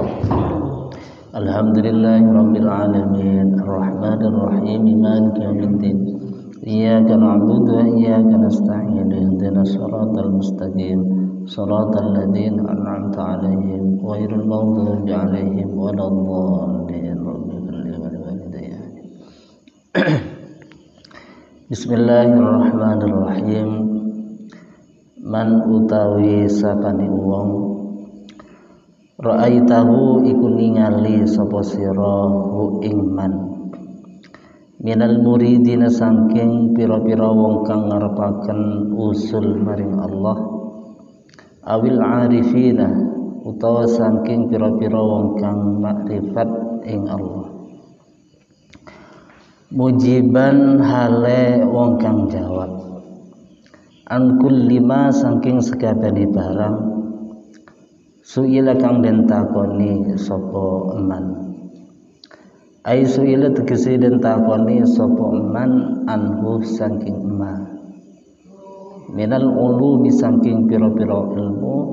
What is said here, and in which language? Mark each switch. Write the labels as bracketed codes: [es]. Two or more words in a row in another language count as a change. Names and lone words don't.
[ar] الحمد لله رب العالمين الرحمن الرحيم مالك يوم الدين إياك نعبد وإياك نستعين اهدنا الصراط المستقيم صراط الذين أنعمت عليهم غير المغضوب عليهم ولا الضالين. رب اغفر لي ولوالدي. Bismillahirrahmanirrahim. [jv] Man utawi sapane wong ra'aitahu iku ningali sapa sira hu ing [ar] من من المريدين [jv] saking pira-pira wong kang ngarepaken usul maring Allah [ar] أو العارفين [jv] utawa saking pira-pira wong kang makrifat ing Allah mujiban hale wong kang jawab [ar] عن كل ما [jv] saking sakabehane barang suila kang den takoni sapa [ar] من أي سئل [jv] tegese den takoni sapa [ar] من عنه [jv] saking [ar] ما من العلوم [jv] saking pira-pira ilmu